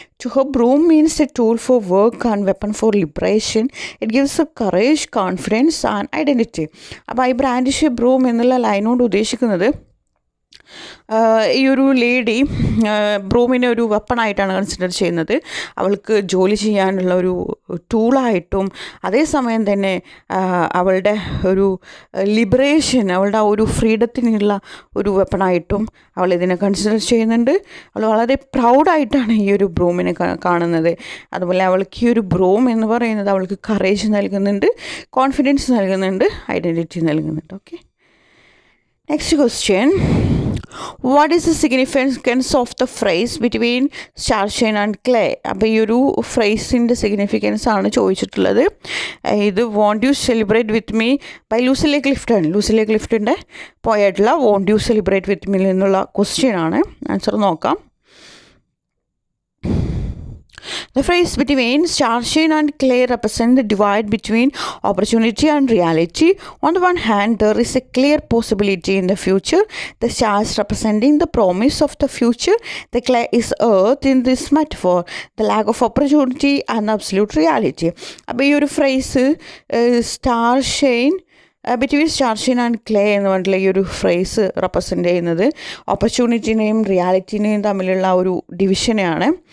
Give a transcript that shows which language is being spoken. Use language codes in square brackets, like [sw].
[en] To her, broom means a tool for work and weapon for liberation. It gives her courage, confidence and identity. [ml] അപ്പോൾ [en] I brandish a broom [ml] എന്നുള്ള ലൈനോട് ഉദ്ദേശിക്കുന്നത് ഈ ഒരു lady ബ്രൂമിനെ ഒരു വെപ്പണായിട്ടാണ് consider ചെയ്യുന്നത്. അവൾക്ക് ജോലി ചെയ്യാനുള്ള ഒരു ടൂളായിട്ടും അതേസമയം തന്നെ അവളുടെ ഒരു ലിബറേഷൻ, അവളുടെ ആ ഒരു ഫ്രീഡത്തിനുള്ള ഒരു വെപ്പണായിട്ടും അവൾ ഇതിനെ കൺസിഡർ ചെയ്യുന്നുണ്ട്. അവൾ വളരെ പ്രൗഡായിട്ടാണ് ഈ ഒരു ബ്രൂമിനെ കാണുന്നത്. അതുപോലെ അവൾക്ക് ഈ ഒരു ബ്രൂം എന്ന് പറയുന്നത് അവൾക്ക് കറേജ് നൽകുന്നുണ്ട്, കോൺഫിഡൻസ് നൽകുന്നുണ്ട്, ഐഡൻറ്റിറ്റി നൽകുന്നുണ്ട്. [en] Okay, next question, what is the significance of the phrase between starshine and clay? [ml] അപ്പോൾ ഈ ഒരു ഫ്രേസിൻ്റെ സിഗ്നിഫിക്കൻസ് ആണ് ചോദിച്ചിട്ടുള്ളത്. ഇത് won't U celebrate with me by ലൂസിലെ Clifton. ലൂസിലെ ക്ലിഫ്റ്റിൻ്റെ പോയിട്ടുള്ള won't U celebrate with me എന്നുള്ള ക്വസ്റ്റ്യൻ ആണ്. ആൻസർ നോക്കാം. [en] The phrase between starshine and clay represent the divide between opportunity and reality. On the one hand, there is a clear possibility in the future. The stars representing the promise of the future. The clay is earth in this metaphor. The lack of opportunity and absolute reality. [ml] അപ്പോൾ ഈ ഒരു phrase സ്റ്റാർഷൈൻ [en] between starshine and clay [ml] എന്ന് പറഞ്ഞിട്ടുള്ള ഈ ഒരു phrase represent ചെയ്യുന്നത് ഓപ്പർച്യൂണിറ്റിനെയും റിയാലിറ്റിനെയും തമ്മിലുള്ള ഒരു ഡിവിഷനെയാണ്.